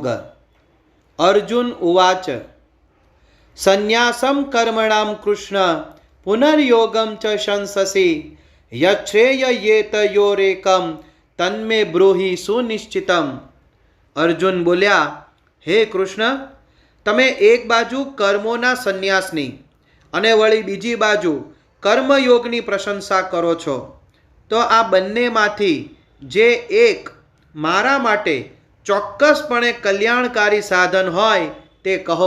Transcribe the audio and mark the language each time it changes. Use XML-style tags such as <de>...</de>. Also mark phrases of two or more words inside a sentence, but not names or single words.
<sa>अर्जुन उवाच संन्यासं कर्मणां कृष्ण पुनर्योगं च शंससि यच्छ्रेययेतयोरेकं तन्मे ब्रूहि सुनिश्चितम।</sa> <gu>અર્જુન બોલ્યા, હે કૃષ્ણ, તમે એક બાજુ કર્મોના સંન્યાસની અને વળી બીજી બાજુ કર્મયોગની પ્રશંસા કરો છો, તો આ બંનેમાંથી જે એક મારા માટે ચોક્કસપણે કલ્યાણકારી સાધન હોય તે કહો।</gu>